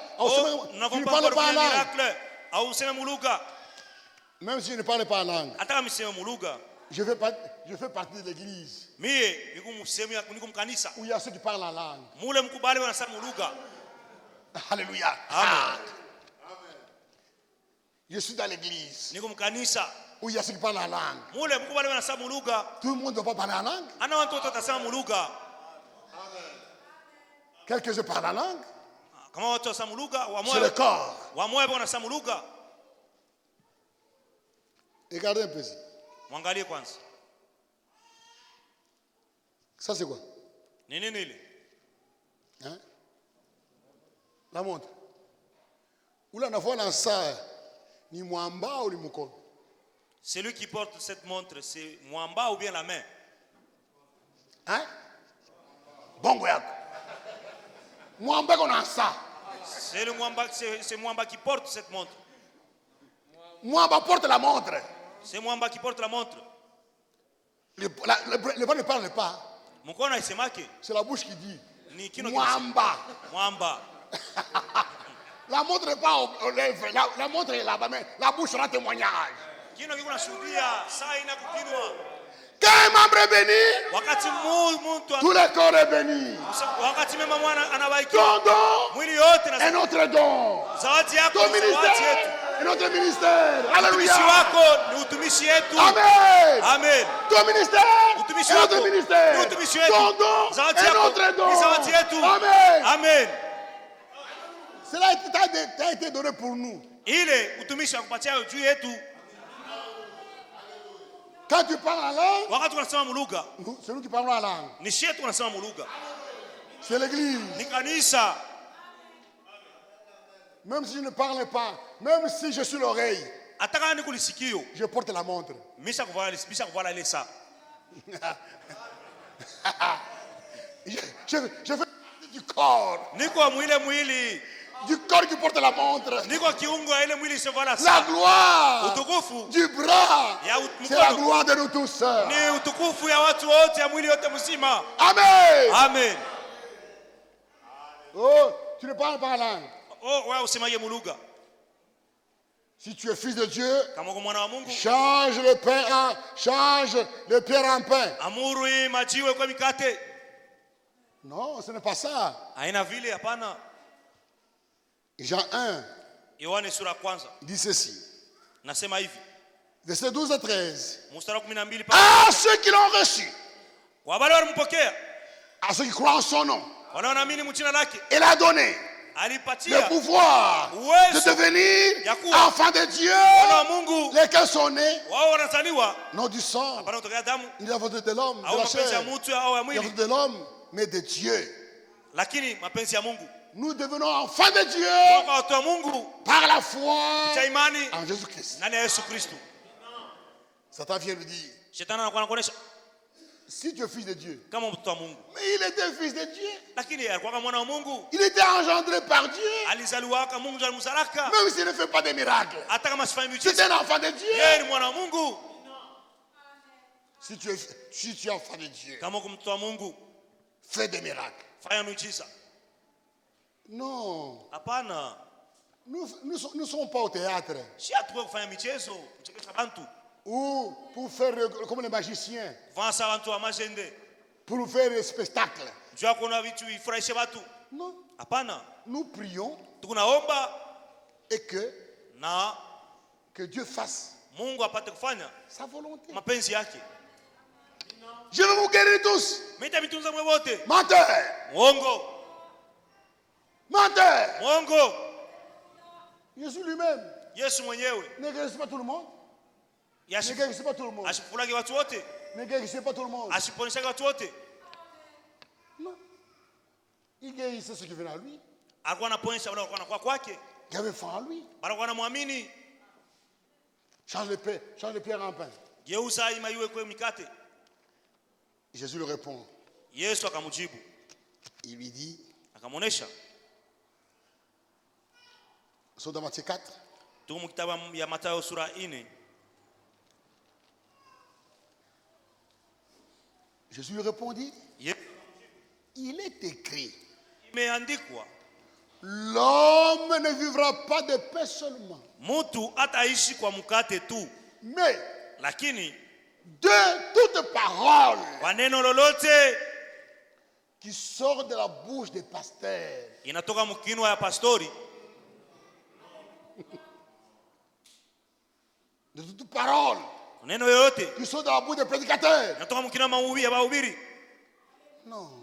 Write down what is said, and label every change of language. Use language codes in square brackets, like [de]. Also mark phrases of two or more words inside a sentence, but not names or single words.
[fr] Oh, Tu n'avons ne pas parles encore pas en vu langue. [sw] miracle. Au useme mulugha. [fr] Même si je ne parle pas en langue, [sw] Hata kama mseme mulugha. [fr] je fais partie de l'église [sw] Mie niko mkanisa. [fr] où il y a ceux qui parlent en langue. [sw] Mule mkubali wanasema mulugha. [fr] Alléluia. Amen. Je suis dans l'église [sw] Niko mkanisa. [fr] où il y a ceux qui parlent en langue. [sw] Mule mkubali wanasema mulugha. [fr] Tout le monde ne doit pas parler en langue. [sw] Ana watu wote watasema mulugha. [fr] Quelques-uns parlent en langue. [sw] Kama watu wasema mulugha, [fr] C'est le corps. [sw] wamoja wanasema mulugha. [fr] Regardez un peu ici. [sw] Mwangalie kwanza. [fr] Ça, c'est quoi? [sw] Ni nini ile? [fr] Hein? La montre. Où là, on a vu dans ça, [sw] ni mwamba ou ni moukono? [fr] Celui qui porte cette montre, c'est mwamba ou bien la main? Hein? [sw] Bongo yako. [fr] Mwamba qu'on a ça. C'est le mwamba, c'est mwamba qui porte cette montre. Mwamba porte la montre. C'est mwamba qui porte la montre. Le bras ne parle pas. [sw] Mkono haisemake. [fr] C'est la bouche qui dit. [sw] Ni kino Mwamba. Mwamba. [fr] La montre n'est pas aux lèvres. La montre est là-bas, mais la bouche rend témoignage. [sw] Kino kiko nashuhudia, saa ina kukinwa. [fr] Quand un membre est béni, [sw] Wakati mtu [fr] tout le corps est béni. [sw] wakati mema mwana anabaiki. [fr] Ton don [sw] Mwili yote [fr] est [sw] na [fr] notre don. [sw] zawadi yako [fr] Ton [sw] ni zawadi [fr] ministère [sw] yetu. [fr] est notre ministère. [sw] Utumishi [fr] Alléluia. [sw] wako ni utumishi yetu. [fr] Amen. [sw] Amen. [fr] Ton ministère [sw] Utumishi [fr] est [sw] wako [fr] notre ministère. [sw] ni utumishi wetu. [fr] Ton don [sw] Zawadi [fr] est [sw] yako [fr] notre don. [sw] ni zawadi yetu. [fr] Amen. [sw] Amen. [fr] Cela t'a été donné pour nous. [sw] Ile utumishi wa kupatia juu yetu. [fr] Quand tu parles en langue, [sw] Wakati unasema mulugha, [fr] c'est nous qui parlons en langue. [sw] ni shetu unasema mulugha. [fr] C'est l'église. [sw] Ni kanisa. [fr] Même si je ne parle pas, même si je suis l'oreille, [sw] Ataka ni kulisikio. [fr] je porte la montre. [sw] Misha kuvala ile saa. [fr] Je fais partie du corps. [sw] Niko mwili. [fr] Du corps qui porte la montre. [sw] Niko kiungo ile mwili isiyovala [fr] La [sw] saa. [fr] gloire [sw] Utukufu [fr] du bras. [sw] ya [fr] C'est la [sw] mkono. [fr] gloire de nous tous. [sw] Ni utukufu ya watu wote ya mwili yote mzima. [fr] Amen. [sw] Amen. [fr] Oh, tu ne parles pas en langue. [sw] Oh, wewe usemaje mulugha? [fr] Si tu es fils de Dieu, [sw] Kama uko mwana wa Mungu, [fr] change le pierre en pain. [sw] amuru hii majiwe kwa mikate. [fr] Non, ce n'est pas ça. [sw] Haina vile, hapana. [fr] Jean 1 [sw] Yohane sura ya kwanza [fr] dit ceci. [sw] nasema hivi, [fr] Versets 12 à 13. [sw] mstari wa 12 pale. [fr] À ceux qui l'ont reçu, [sw] Kwa wale walimpokea, [fr] à ceux qui croient en son nom, [sw] wanaoamini mjina lake, [fr] il a donné le [sw] alipatia [fr] pouvoir [sw] uwezo [fr] de devenir [sw] ya kuwa [fr] enfants de Dieu, [sw] wana wa Mungu. [fr] lesquels sont nés, [sw] Wao wanazaliwa [fr] non du sang, [sw] hapana kutokea damu [fr] ni de la volonté de l'homme, de [sw] au [fr] la [sw] mapenzi ya [fr] chair, [sw] mtu au ya [fr] de la [sw] mwili, [fr] volonté de l'homme, mais de Dieu. [sw] lakini mapenzi ya Mungu. [fr] Nous devenons enfants de Dieu [sw] Kwa watu wa Mungu [fr] par la foi [sw] cha imani [fr] en Jésus-Christ. [sw] ndani ya Yesu Kristo. [fr] Satan vient lui dire, [sw] Shetani anakuwa anakuonesha [fr] si tu es fils de Dieu, [sw] kama mtoto wa Mungu, [fr] mais il était fils de Dieu, [sw] lakini alikuwa mwana wa Mungu, [fr] il était engendré par Dieu, [sw] alizaliwa kama Mungu ndiye alimzalaka, [fr] même s'il ne fait pas de miracles. [sw] hata kama sifanyi [fr] C'est [sw] miujiza, [fr] un enfant de Dieu. [sw] yeye ni mwana wa Mungu. [fr] Si tu es enfant de Dieu, [sw] Kama uko mtoto wa Mungu, [fr] fais des miracles. [sw] fanya miujiza. [fr] Non, [sw] Hapana, [fr] nous ne sommes pas au théâtre [sw] si hatuwe kufanya michezo, kuchekesha bantu, [fr] ou pour faire comme les magiciens, [sw] vansa bantu wa majende, [fr] pour faire des spectacles. [sw] juu ya kuona vitu ifurahishe watu. [fr] Non, [sw] Hapana, [fr] nous prions [sw] tunaomba [fr] et que Dieu fasse [sw] Mungu apate kufanya [fr] sa volonté. [sw] mapenzi yake. [fr] Je vais vous guérir tous. [sw] Mita mitunza mwe wote. [fr] Menteur, [sw] Mwongo, [fr] menteur. [sw] mwongo. [fr] Jésus lui-même [sw] Yesu mwenyewe [fr] ne guérissait pas tout le monde. Ne guérissait pas tout le monde. [sw] ashifulage watu wote, [fr] Ne guérissait pas tout le monde. [sw] ashiponyeshaga watu wote. [fr] Non. Il guérissait ceux qui venaient à lui. [sw] Alikuwa anaponyesha wale walikuwa wanakuwa kwake, [fr] Qui avaient foi en lui. [sw] walikuwa wanamwamini. [fr] Change le pierre en pain. [sw] Geuza ima iwe kwa mikate. [fr] Jésus lui répond. [sw] Yesu akamjibu, [fr] Il lui dit, [sw] akamuonesha. [fr] c'est dans Matthieu 4. [sw] Tuko mu kitabu ya Mathayo sura 4. [fr] Jésus lui répondit, il est écrit, [sw] Imeandikwa, [fr] l'homme ne vivra pas de pain seulement, [sw] mtu ataishi kwa mkate tu, [fr] mais [sw] lakini [fr] de toute parole [sw] kwa neno lolote [fr] qui sort de la bouche des pasteurs. [sw] inatoka mkinwa ya pastori. [fr] De toute parole [sw] Neno yoyote [fr] qui sort de la bouche des prédicateurs. [sw] inatoka mkinwa mahubiri ya mahubiri. [fr] Non.